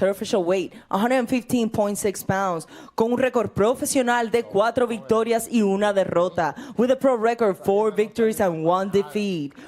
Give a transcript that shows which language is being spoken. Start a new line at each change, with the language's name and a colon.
English: Her official weight, 115.6 pounds.
Spanish: Con un récord profesional de 4 victorias y 1 derrota.
English: With a pro record, 4 victories and 1 defeat.